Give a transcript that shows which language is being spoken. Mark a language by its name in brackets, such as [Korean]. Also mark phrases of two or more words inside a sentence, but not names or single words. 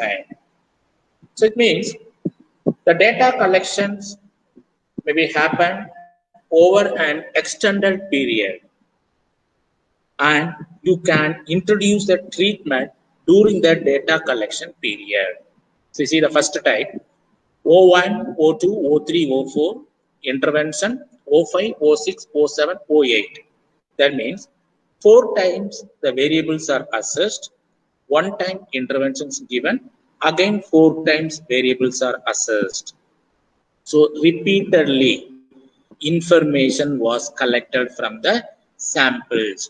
[English] So it means the data collections maybe happen over an extended period, and you can introduce the treatment during the data collection period. So you see the first type, O1, O2, O3, O4, intervention, O5, O6, O7, O8. That means 4 times the variables are assessed, 1 time interventions given, again 4 times variables are assessed. So repeatedly information was collected from the samples.